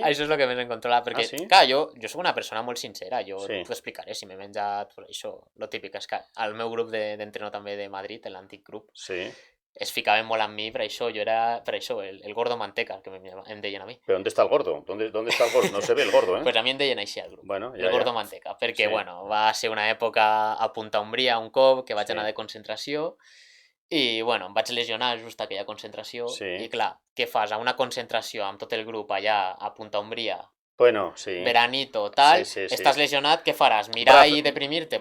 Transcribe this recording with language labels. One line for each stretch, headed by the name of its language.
Catalan: Això és el que més en controla, perquè, clar, jo soc una persona molt sincera, jo t'ho explicaré, si m'he menjat això, lo típic, és que al meu grup d'entrenador també de Madrid, l'antic grup, es ficaven molt amb mi, per això jo era,
Spanish: el gordo manteca,
Catalan: que em deien a mi.
Spanish: ¿Pero dónde está el gordo? ¿Dónde está el gordo? No se ve el gordo,
Catalan: Pues a mi em deien així al grup, bueno,
Spanish: el gordo manteca,
Catalan: perquè, va ser una època a Punta Umbria un cop, que vaig anar de concentració, i, em vaig lesionar just aquella concentració, i clar, què fas? A una concentració amb tot el grup allà a Punta Umbria, veranito, tal, estàs lesionat, què faràs? Mirar i deprimir-te?